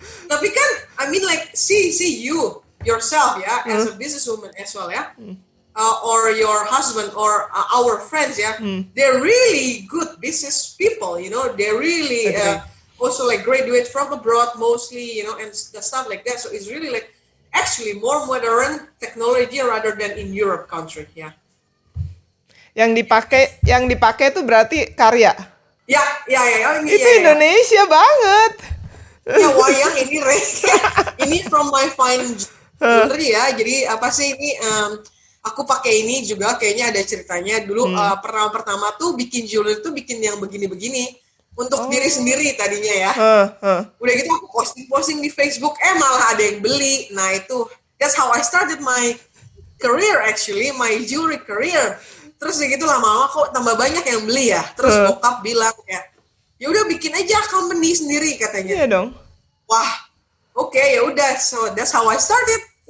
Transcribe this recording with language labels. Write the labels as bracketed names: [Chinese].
[Indonesian] Tapi kan, [English] I mean like see you yourself ya, as a businesswoman as well ya, or your husband or our friends ya, they're really good business people, you know, they're really also like graduate from abroad mostly, you know, and stuff like that. So it's really like actually more modern technology rather than in Europe country ya. [Indonesian] Yang dipakai itu berarti karya. Ya, itu Indonesia banget. Ya wayang ini [English] from my fine jewelry [Indonesian] ya. Jadi apa sih ini aku pakai ini juga kayaknya ada ceritanya. Dulu pertama tuh bikin jewelry tuh bikin yang begini-begini untuk diri sendiri tadinya ya. Udah gitu aku posting di Facebook, malah ada yang beli. Nah itu [English] that's how I started my career actually, my jewelry career. [Indonesian] Terus gitu lama-lama kok tambah banyak yang beli ya. Terus bokap bilang ya udah bikin aja company sendiri katanya. Iya dong. Wah, oke, ya udah. [English] So that's how I started.